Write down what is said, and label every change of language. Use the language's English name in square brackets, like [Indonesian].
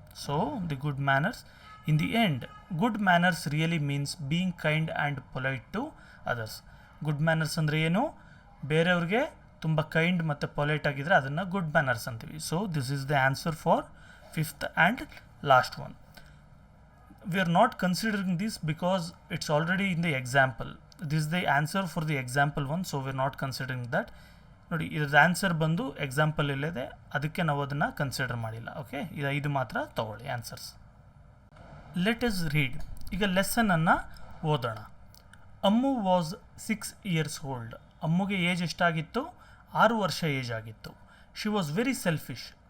[English] So the good manners, in the end good manners really means being kind and polite to others. [Kannada] Good manners ಅಂದರೆ ಏನು? ಬೇರೆಯವ್ರಿಗೆ ತುಂಬ kind ಮತ್ತು polite ಆಗಿದ್ದರೆ ಅದನ್ನು ಗುಡ್ ಮ್ಯಾನರ್ಸ್ ಅಂತೀವಿ. [English] So this is the answer for fifth and last one. We are not considering this because it's already in the example. This is the answer for the example one, so we are not considering that. [Kannada] ನೋಡಿ, ಇದ್ರ answer ಬಂದು example ಇಲ್ಲದೆ, ಅದಕ್ಕೆ ನಾವು ಅದನ್ನು consider ಮಾಡಿಲ್ಲ. Okay, ಇದು ಮಾತ್ರ ತಗೊಳ್ಳಿ ಆನ್ಸರ್ಸ್. [English] Let us read. [Kannada] ಈಗ ಲೆಸನನ್ನು ಓದೋಣ. [English] Ammu was 6 years old. [Kannada] ಅಮ್ಮುಗೆ ಏಜ್ ಎಷ್ಟಾಗಿತ್ತು? 6 ವರ್ಷ ಏಜ್ ಆಗಿತ್ತು. [English] She was very selfish.